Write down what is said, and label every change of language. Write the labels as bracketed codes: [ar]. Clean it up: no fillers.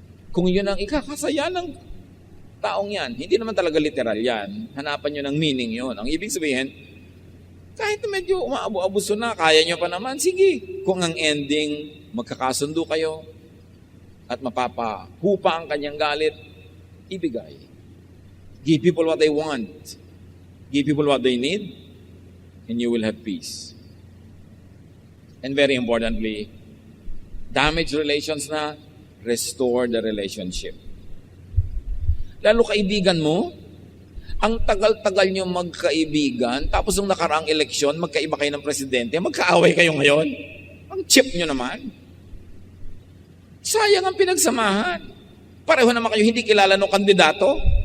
[tl] Kung yun ang ikakasaya ng taong yan, hindi naman talaga literal yan. Hanapan nyo ng meaning yun. Ang ibig sabihin, kahit medyo umaabu-abuso na, kaya nyo pa naman, sige. Kung ang ending, magkakasundo kayo at mapapahupa ang kanyang galit, ibigay. [en] Give people what they want. Give people what they need, and you will have peace. And very importantly, damage relations na, restore the relationship. [tl] Lalo kaibigan mo, ang tagal-tagal nyo magkaibigan, tapos nung nakaraang eleksyon, magkaiba kayo ng presidente, magkaaway kayo ngayon. Ang cheap nyo naman. Sayang ang pinagsamahan. Pareho naman kayo hindi kilala ng kandidato.